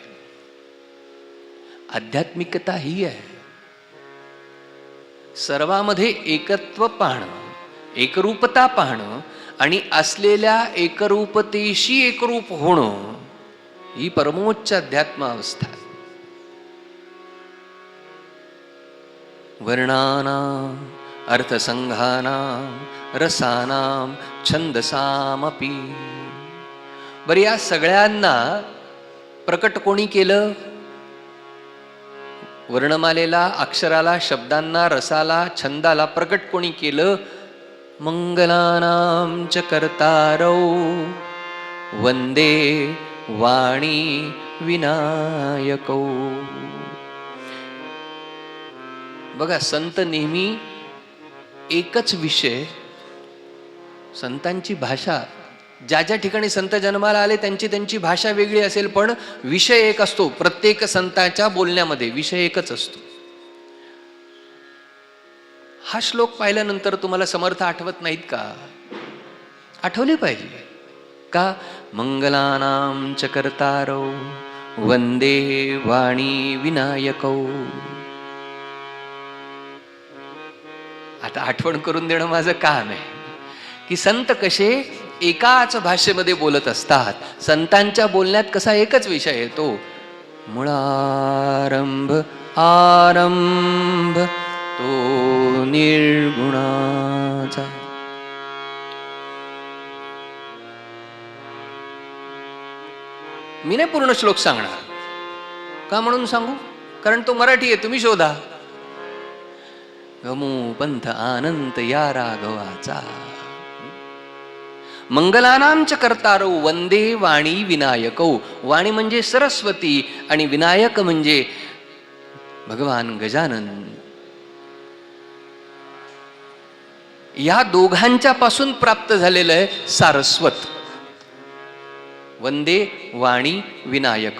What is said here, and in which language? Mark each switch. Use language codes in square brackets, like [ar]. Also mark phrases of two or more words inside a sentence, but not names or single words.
[mr] आध्यात्मिकता ही आहे. सर्वामध्ये एकत्व पाहणं, एकरूपता पाहणं आणि असलेल्या एकरूपतेशी एकरूप होणं, ही परमोच्च अध्यात्म अवस्था आहे. [sa] वर्णानां अर्थसंघानां रसानां छंदसामपि. [mr] बरं, या सगळ्यांना प्रकट कोणी केलं? वर्णमालेला, अक्षराला, शब्दांना, रसाला, छंदाला प्रकट कोणी केलं? [sa] मंगलानां च कर्तारौ वंदे वाणी विनायकौ. [mr] बघा, संत नेहमी एकच विषय, संतांची भाषा, ज्या ज्या ठिकाणी संत जन्माला आले त्यांची त्यांची भाषा वेगळी असेल, पण विषय एक असतो. प्रत्येक संतांच्या बोलण्यामध्ये विषय एकच असतो. हा श्लोक पाहिल्यानंतर तुम्हाला समर्थ आठवत नाहीत का? आठवले पाहिजे का? [sa] मंगलानां च कर्तारौ वंदे वाणी विनायकौ. [mr] आता आठवण करून देणं माझं काम आहे की संत कसे एकाच भाषेमध्ये बोलत असतात. संतांच्या बोलण्यात कसा एकच विषय येतो, मुळारंभ आरंभ तो निर्गुणाचा. मी नाही पूर्ण श्लोक सांगणार. का म्हणून सांगू? कारण तो मराठी आहे, तुम्ही शोधा. गमू पंथ आनंद या राघवाचा. [sa] मंगलानांच कर्तारो वंदे वाणी विनायकौ. [mr] वाणी म्हणजे सरस्वती आणि विनायक म्हणजे भगवान गजानन. या दोघांच्या पासून प्राप्त झालेलं आहे सारस्वत. [sa] वंदे वाणी विनायकौ.